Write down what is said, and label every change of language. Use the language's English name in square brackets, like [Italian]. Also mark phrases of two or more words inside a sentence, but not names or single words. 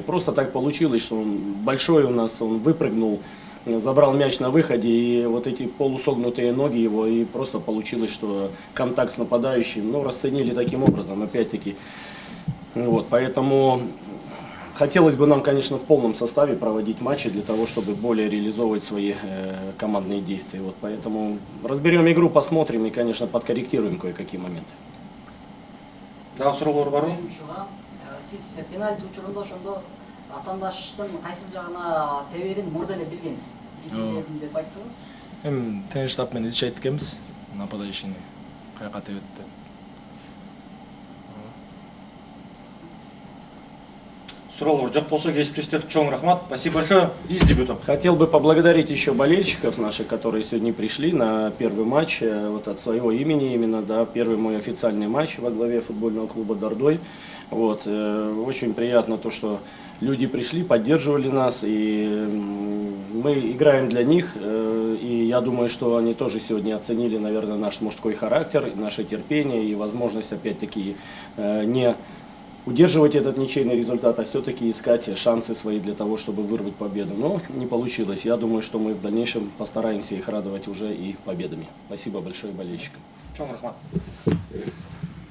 [Russian] Просто так получилось, что он большой у нас, он выпрыгнул, забрал мяч на выходе, и вот эти полусогнутые ноги его, и просто получилось, что контакт с нападающим, ну, расценили таким образом, опять-таки. Вот, поэтому хотелось бы нам, конечно, в полном составе проводить матчи для того, чтобы более реализовывать свои командные действия. Вот, поэтому разберем игру, посмотрим и, конечно, подкорректируем кое-какие моменты. [Kyrgyz] Дагы суроолор барбы? Мен учурган, сиз пенальти учурунда ошондо атаандаштын кайсыл жагына теберин мурда эле билгенсиз. Эсилдедим деп айттыңыз. Эми тренер штаб менен изчайт экенбиз. Нападающийни каяка тебет деп. Суроолор жок болсо кесиптештерге чоң рахмат. [Russian] Спасибо большое. И с дебютом. Хотел бы поблагодарить еще болельщиков наших, которые сегодня пришли на первый матч, вот от своего имени именно, да, первый мой официальный матч во главе футбольного клуба «Дордой». Вот, очень приятно то, что люди пришли, поддерживали нас, и мы играем для них, и я думаю, что они тоже сегодня оценили, наверное, наш мужской характер, наше терпение и возможность, опять-таки, не удерживать этот ничейный результат, а все-таки искать шансы свои для того, чтобы вырвать победу. Но не получилось. Я думаю, что мы в дальнейшем постараемся их радовать уже и победами. Спасибо большое болельщикам. [Kyrgyz] Чоң рахмат.